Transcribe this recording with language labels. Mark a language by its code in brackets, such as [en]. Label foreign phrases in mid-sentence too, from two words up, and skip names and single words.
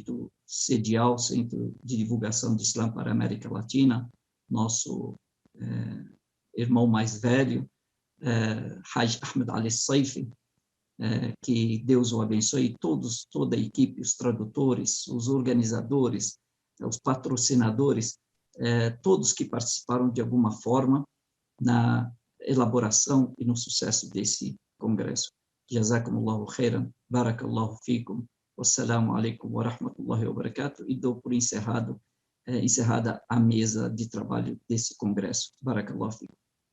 [pt] do CEDIAL, Centro de Divulgação do Islã para a América Latina, nosso irmão mais velho, Haj Ahmed Ali Saifi, que Deus o abençoe, toda a equipe, os tradutores, os organizadores, os patrocinadores, todos que participaram de alguma forma na elaboração e no sucesso desse congresso. [ar] جزاكم الله خيرا، بارك الله فيكم، والسلام عليكم ورحمة الله وبركاته, [pt] e dou por encerrada a mesa de trabalho desse congresso. [ar] بارك الله فيكم.